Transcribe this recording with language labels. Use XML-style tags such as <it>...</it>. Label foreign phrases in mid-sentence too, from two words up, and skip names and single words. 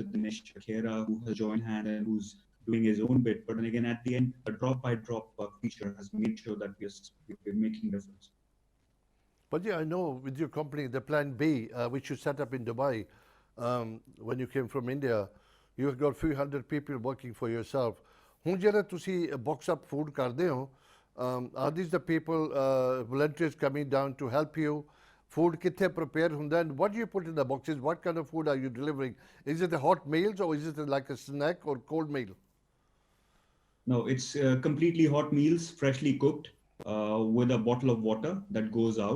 <en>Dinesh Khera, who has joined hand and who's doing his own bit. But then again, at the end, a drop-by-drop feature has made sure that we're making a difference. But yeah, I know with your company, the Plan B, which you set up in Dubai, when you came from India, you've got a few hundred people working for yourself.</en> <pa>ਹੁਣ ਜਿਹੜਾ ਤੁਸੀਂ</pa> <en>box up food</en> <pa>ਕਰਦੇ ਹੋ,</pa> <en>are these the people, volunteers coming down to help you?</en> <pa>ਫੂਡ ਕਿੱਥੇ ਪ੍ਰੈਪੇਅਰ ਹੁੰਦਾ,</pa> <en>and what do you put in the boxes? What kind of food are you delivering? Is it the hot meals or is it like a snack or cold meal? No, it's completely hot meals, freshly cooked, with a bottle of water that goes out.</en>